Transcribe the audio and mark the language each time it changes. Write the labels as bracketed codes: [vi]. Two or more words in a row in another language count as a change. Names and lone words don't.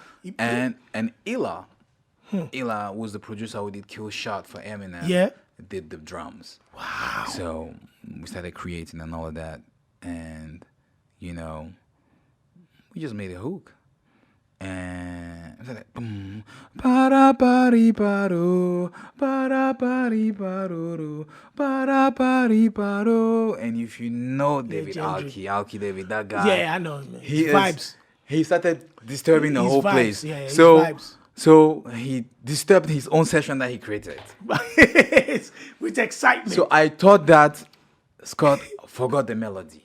[en] And Illa was the producer who did Kill Shot for Eminem. Yeah. Did the drums. Wow. So we started creating and all of that, and we just made a hook. And it was like boom, ba ba di ba do, ba ba di ba do, ba ba di ba do. And if you know David Alki David, that guy. Yeah, I know him, man. He vibes. He started disturbing the whole vibes. place. Yeah, his so vibes. So he disturbed his own session that he created. With excitement. So I thought that Scott forgot the melody.